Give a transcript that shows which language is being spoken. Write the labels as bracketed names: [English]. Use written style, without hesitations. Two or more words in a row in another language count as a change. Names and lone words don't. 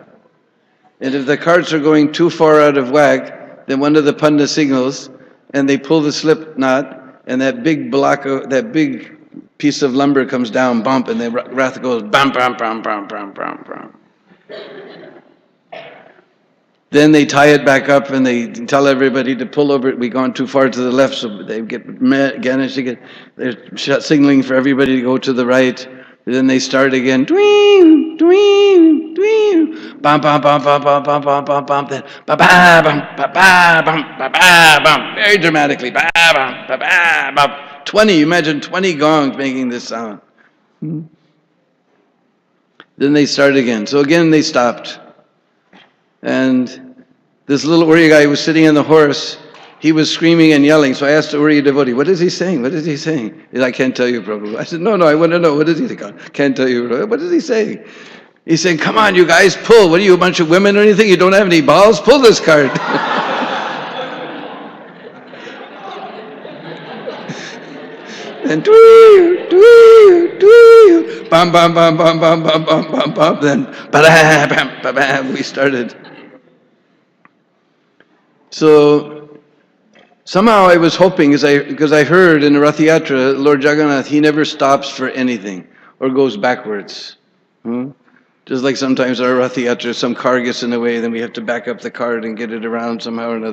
[English] And if the carts are going too far out of whack, then one of the panda signals, and they pull the slip knot, and that big piece of lumber comes down, bump, and the Rath goes bam, bam, bam, bam, bam, bam, bam. Then they tie it back up and they tell everybody to pull over. We've gone too far to the left, so they they're signaling for everybody to go to the right. And then they start again. Dwing, dwing, dwing. Bam, bam, bam, bam, bam, bam, bam, bam, bam. Then ba ba bam, ba ba bam, ba ba bam. Very dramatically. Ba bam, ba ba bam. 20. Imagine 20 gongs making this sound. Then they start again. So again they stopped. And this little Uriya guy who was sitting on the horse, he was screaming and yelling. So I asked the Uriya devotee, what is he saying? What is he saying? He said, I can't tell you, Prabhu. I said, no, I want to know. What is he saying? Can't tell you, Prabhu. What is he saying? He's saying, come on, you guys, pull. What are you, a bunch of women or anything? You don't have any balls? Pull this cart. And bam, bam, bam, bam, bam, bam, bam, bam, bam. Then bam, bam, bam, we started. So somehow I was hoping, because I heard in the Rath Yatra, Lord Jagannath, he never stops for anything or goes backwards. Just like sometimes our Rath Yatra, some car gets in the way, then we have to back up the cart and get it around somehow or another.